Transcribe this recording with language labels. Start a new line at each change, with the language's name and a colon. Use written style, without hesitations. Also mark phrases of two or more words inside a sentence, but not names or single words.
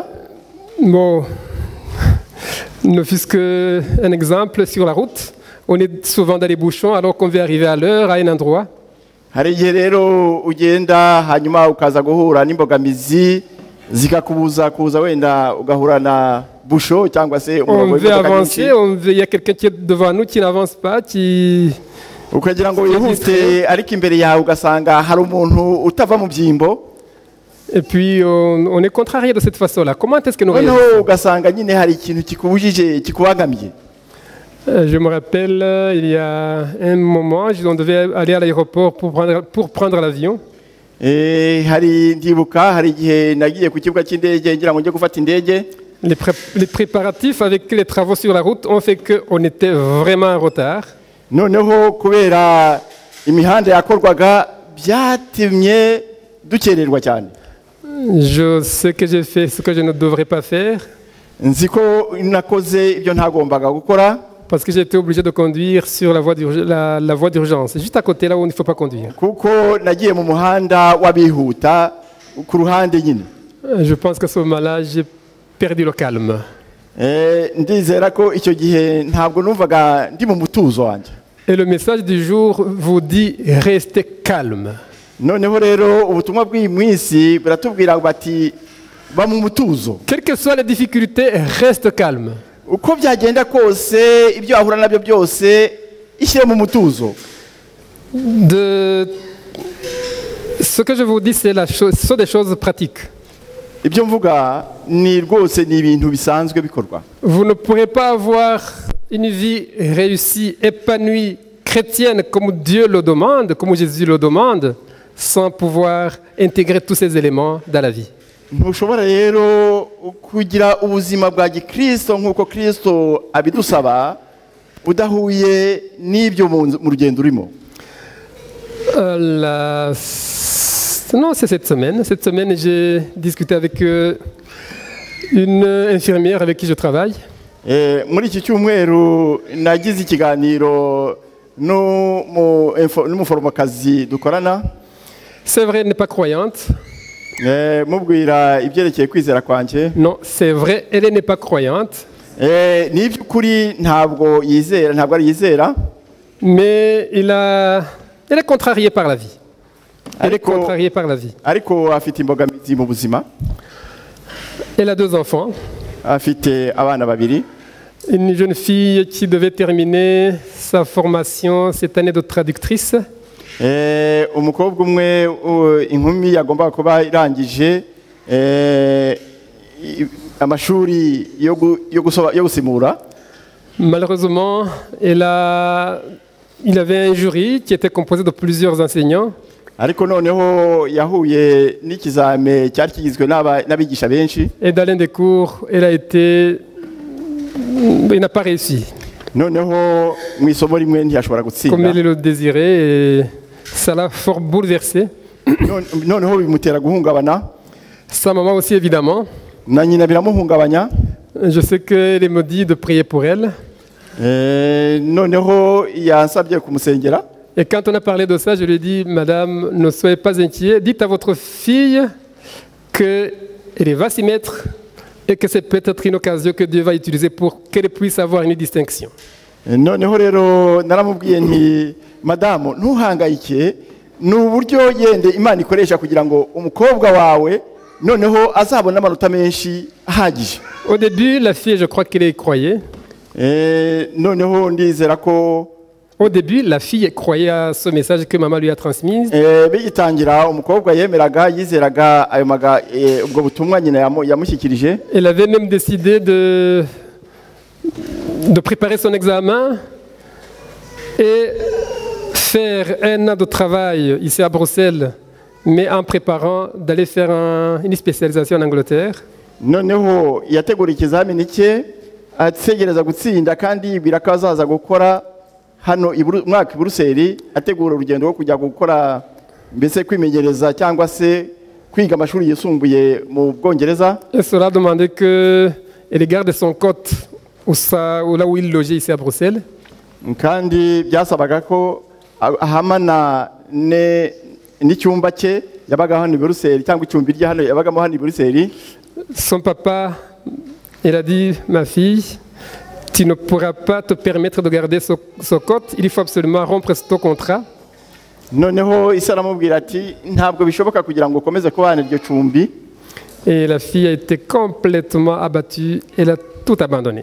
French: bon, ne fût-ce qu'un exemple sur la route, on est souvent dans les bouchons alors qu'on veut arriver à l'heure à un endroit.
Kinyarwanda: hari igihe rero ugenda hanyuma ukaza guhura n'imbogamizi zikakubuza kuza wenda ugahura na busho cyangwa se
French: On veut avancer, il y a quelqu'un qui est devant nous qui n'avance pas, qui...
Kinyarwanda: ukagira ngo wihute ariko imbere yawe ugasanga hari umuntu utava mu byimbo
French: Et puis on est contrarié de cette façon-là. Comment est-ce que nous réagissons?
Kinyarwanda: noneho ugasanga nyine hari ikintu kikubujije kikubangamiye
French: Je me rappelle, il y a un moment, on devait aller à l'aéroport pour prendre l'avion.
Kinyarwanda: hari ndibuka hari igihe nagiye ku kibuga cy'indege ngira ngo njye gufata indege
French: Les préparatifs avec les travaux sur la route ont fait qu'on était vraiment en retard.
Kinyarwanda: noneho kubera imihanda yakorwaga byatumye dukererwa cyane
French: Je sais que j'ai fait ce que je ne devrais pas faire
Kinyarwanda: nzi ko nakoze ibyo ntagombaga gukora
French: parce que j'ai été obligé de conduire sur la voie d'urgence, juste à côté là où il ne faut pas conduire.
Kinyarwanda: kuko nagiye mu muhanda w'abihuta ku ruhande nyine
French: Je pense qu'à ce moment-là, j'ai perdu le calme.
Kinyarwanda: ndizera ko icyo gihe ntabwo numvaga ndi mu mutuzo wanjye
French: Et le message du jour vous dit restez calme.
Kinyarwanda: noneho rero ubutumwa bw'iyi minsi buratubwira bati ba mu mutuzo
French: Quelles que soient les difficultés, reste calme.
Kinyarwanda: uko byagenda kose ibyo wahura nabyo byose ishyire mu mutuzo
French: Ce que je vous dis, ce sont des choses pratiques.
Kinyarwanda: ibyo mvuga ni rwose ni ibintu bisanzwe bikorwa
French: Vous ne pourrez pas avoir une vie réussie, épanouie, chrétienne comme Dieu le demande, comme Jésus le demande, sans pouvoir intégrer tous ces éléments dans la vie.
Kinyarwanda: ntushobora rero kugira ubuzima bwa gikristo nk'uko kristo abidusaba udahuye n'ibyo mu rugendo urimo
French: Non, c'est cette semaine. Cette semaine, j'ai discuté avec une infirmière avec qui je travaille.
Kinyarwanda: muri iki cyumweru nagize ikiganiro n'umuforomokazi dukorana
French: C'est vrai, elle n'est pas croyante.
Kinyarwanda: mubwira ibyerekeye kwizera kwanjye
French: Non, c'est vrai, elle n'est pas croyante.
Kinyarwanda: ni iby'ukuri ntabwo ari yizera
French: Mais elle est contrariée par la vie. Elle est contrariée par la vie.
Kinyarwanda: ariko afite imbogamizi mu buzima
French: Elle a 2 enfants.
Kinyarwanda: afite abana babiri
French: Une jeune fille qui devait terminer sa formation cette année de traductrice.
Kinyarwanda: umukobwa umwe inkumi yagombaga kuba irangije amashuri yo gusimura
French: Malheureusement, il avait un jury qui était composé de plusieurs enseignants.
Kinyarwanda: ariko noneho yahuye n'ikizame cyari kigizwe n'abigisha benshi
French: Et dans l'un des cours, il n'a pas réussi
Kinyarwanda: noneho mu isomo rimwe ntiyashobora
French: comme
Kinyarwanda: gutsinda
French: il le désirait et ça l'a fort bouleversé.
Kinyarwanda: noneho bimutera guhungabana
French: Sa maman aussi, évidemment.
Kinyarwanda: na nyina biramuhungabanya
French: Je sais qu'elle me dit de prier pour elle.
Kinyarwanda: noneho yansabye kumusengera
French: Et quand on a parlé de ça, je lui ai dit, Madame, ne soyez pas inquiet. Dites à votre fille qu'elle va s'y mettre et que c'est peut-être une occasion que Dieu va utiliser pour qu'elle puisse avoir une distinction.
Kinyarwanda: noneho rero naramubwiye nti madamu ntuhangayike ni uburyo yende imana ikoresha kugira ngo umukobwa wawe noneho azabona amanota menshi ahagije
French: Au début, la fille, je crois qu'elle y croyait.
Kinyarwanda: noneho ndizera ko
French: Au début, la fille croyait à ce message que maman lui a transmis.
Kinyarwanda: bigitangira umukobwa yemeraga yizeraga ayo ubwo butumwa nyina yamushyikirije
French: Elle avait même décidé de préparer son examen et faire un an de travail ici à Bruxelles, mais en préparant d'aller faire une spécialisation en Angleterre.
Kinyarwanda: noneho yategura ikizamini cye ategereza gutsinda kandi yibwira ko azaza gukora hano mwaka i Buruseli ategura urugendo rwo kujya gukora mbese kwimenyereza cyangwa se kwiga amashuri yisumbuye mu Bwongereza.
French: Et cela demandait qu'il garde son cote là où il logeait ici à Bruxelles.
Kinyarwanda: Kandi byasabaga ko ahamana n'icyumba cye yabaga hano i Buruseli cyangwa icyumbi rye hano yabagamo hano i Buruseli.
French: Son papa, il a dit, ma fille, tu ne pourras pas te permettre de garder ce cote, il faut absolument rompre ton contrat.
Kinyarwanda: Noneho ise aramubwira ati ntabwo bishoboka kugira ngo ukomeze kubana iryo cumbi.
French: Et la fille a été complètement abattue, elle a tout abandonné.